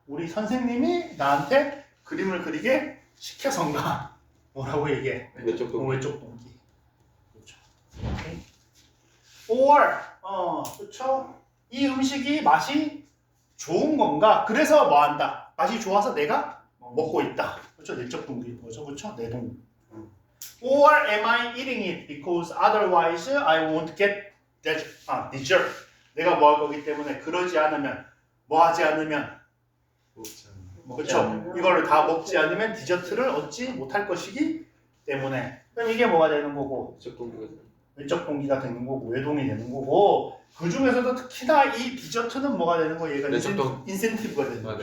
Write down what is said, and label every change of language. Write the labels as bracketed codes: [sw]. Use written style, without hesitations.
[ko] 우리 선생님이 나한테 그림을 그리게 시켜서인가? 뭐라고 얘기해? 외적 동기. 외적 동기. 그렇죠. 오케이. Or 그렇죠. 이 음식이 맛이 좋은 건가? 그래서 뭐 한다? 맛이 좋아서 내가 먹고 있다. 그렇죠. 내적 동기 뭐죠? 그렇죠. 내 동기. [en] Or am I eating it because otherwise I won't get dessert. [ko] 내가 뭐 할 거기 때문에 그러지 않으면 뭐 하지 않으면 그렇죠. 이거를 다 먹지 않으면 디저트를 얻지 못할 것이기 때문에 그럼 이게 뭐가 되는 거고 외적 동기가 외적 동기가 되는 거고 외동이 되는 거고 그 중에서도 특히나 이 디저트는 뭐가 되는 거 얘가 인센티브가 되는 거죠.